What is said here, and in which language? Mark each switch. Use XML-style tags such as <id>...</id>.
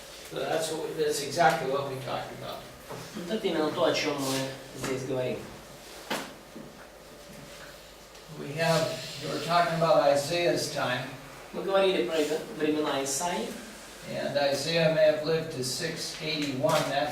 <en>So that's exactly what we talked about.</en> <ru>Вот это именно то, о чем мы здесь говорим.</ru> <en>We were talking about Isaiah's time,</en> <ru>Мы говорили про времена Исаии,</ru> <en>and Isaiah may have lived to 681.</en>